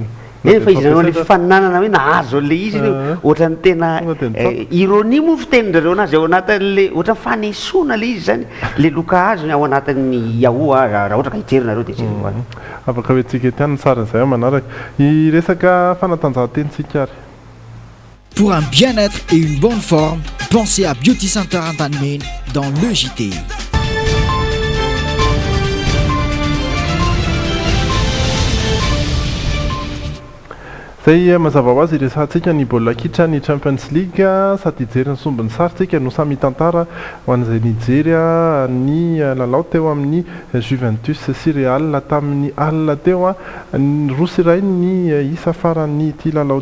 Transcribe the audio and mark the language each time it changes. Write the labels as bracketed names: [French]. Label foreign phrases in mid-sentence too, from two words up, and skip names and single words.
[Malagasy] Fa izy nanao le fifaninanana hoe nahazo an'le izy ohatrany tena ironia moa fitenin'rareo anazy ao anatin'le ohatrany fanesoana le izy zany le loka azo ao anatin'ny Yahoo raha ohatra ka hijery nareo de jery. Afaka hoe tsika ety ihany tsara izay manaraka iresaka fanatanjahan-tentsika ary. [French] Pour un bien-être et une bonne forme, pensez à Beauty Center Antanmen dans le JT. [Malagasy] Zay mazava ho azy resantsika ny baolina kitra ny Champions League sady hijery ny sombiny saritsika no samy tantara ho an'izay Nigeria ny lalao teo amin'ny Juventus sy Real tamin'ny alina teo roa sy iray ny isa farany ity lalao